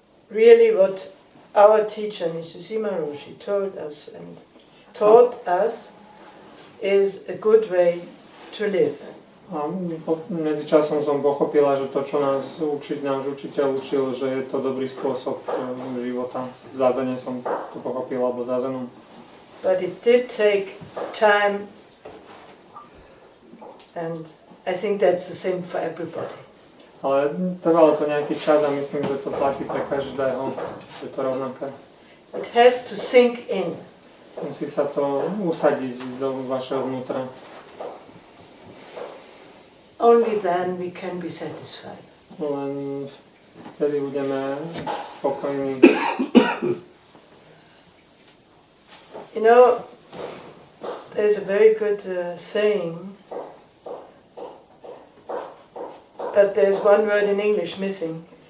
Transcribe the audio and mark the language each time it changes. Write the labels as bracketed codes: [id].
[en] really what our teacher Nishishima Roshi told us and taught us is a good way to live. [sk] A medzi časom som pochopila, že to, čo náš učiteľ učil, že je to dobrý spôsob života. V zázene som to pochopila, alebo zázenom. [en] But it did take time and I think that's the same for everybody. [sk] Ale trvalo to nejaký čas a myslím, že to platí pre každého, že to rovnaké. [en] It has to sink in. [sk] Musí sa to usadiť do vašeho vnútra. [en] Only then we can be satisfied. [sk] Len vtedy budeme spokojní. [en] You know, there's a very good saying, but there's one word in English missing.